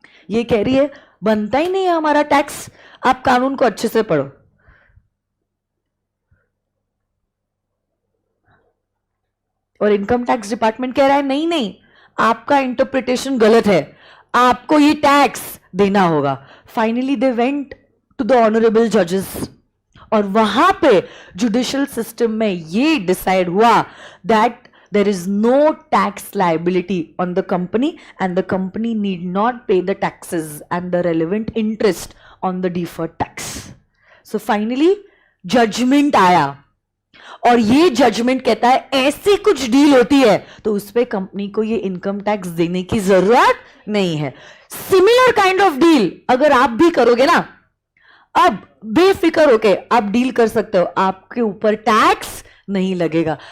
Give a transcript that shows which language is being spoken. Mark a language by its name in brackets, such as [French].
[Hindi] ये कह रही है बनता ही नहीं है हमारा टैक्स। आप कानून को अच्छे से पढ़ो। और इनकम टैक्स डिपार्टमेंट कह रहा है नहीं नहीं, आपका इंटरप्रिटेशन गलत है, आपको ये टैक्स देना होगा। [English] finally they went to the honourable जजेस, [Hindi] और वहां पे जुडिशियल सिस्टम में ये डिसाइड हुआ [English] That there is no tax liability on the company and the company need not pay the taxes and the relevant interest on the deferred tax. So finally judgment [Hindi] आया, और ये judgement कहता है ऐसी कुछ डील होती है तो उस पे कंपनी को ये इनकम टैक्स देने की जरूरत नहीं है। सिमिलर काइंड ऑफ डील अगर आप भी करोगे ना, अब बेफिक्र होके आप डील कर सकते हो, आपके ऊपर टैक्स नहीं लगेगा।